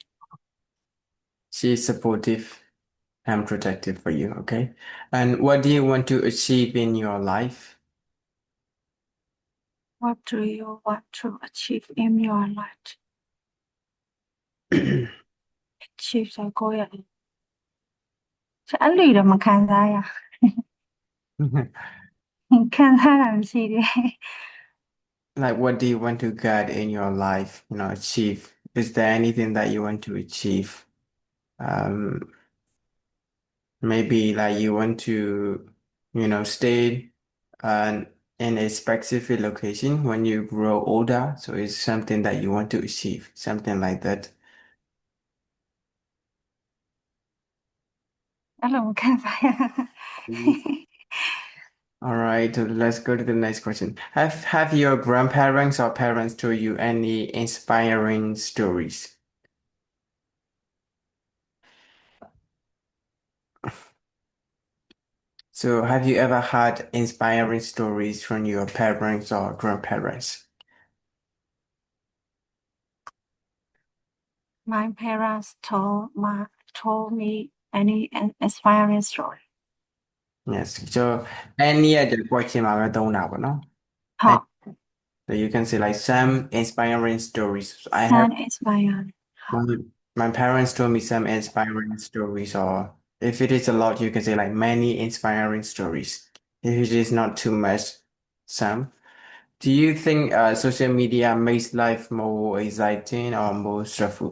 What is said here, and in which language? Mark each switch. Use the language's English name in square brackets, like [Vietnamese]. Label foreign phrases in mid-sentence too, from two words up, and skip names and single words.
[English] She's supportive and protective for you, okay? And what do you want to achieve in your life? What do you want to achieve in your life? [Burmese] Achieve ဆိုကိုယ့်ရဲ့အဲ့လိုတော့မခံစားရခံစားတာမရှိသေး [English] Like, what do you want to get in your life, achieve? Is there anything that you want to achieve? Um, Maybe like you want to, stay uh, in a specific location when you grow older. So it's something that you want to achieve, something like that. [Burmese] အဲ့လိုမခံစားရ Mhm. [English] All right, so let's go to the next question. Have your grandparents or parents told you any inspiring stories? So have you ever had inspiring stories from your parents or grandparents? My parents told me any inspiring story. Yes. So any other question [Burmese] မှာပဲသုံးတာပေါ့နော် [English] And [Burmese] ဟုတ် [English] so you can say like some inspiring stories. I have Sun inspired. my my parents told me some inspiring stories, or if it is a lot, you can say like many inspiring stories. If it is not too much, some. Do you think social media makes life more exciting or more stressful?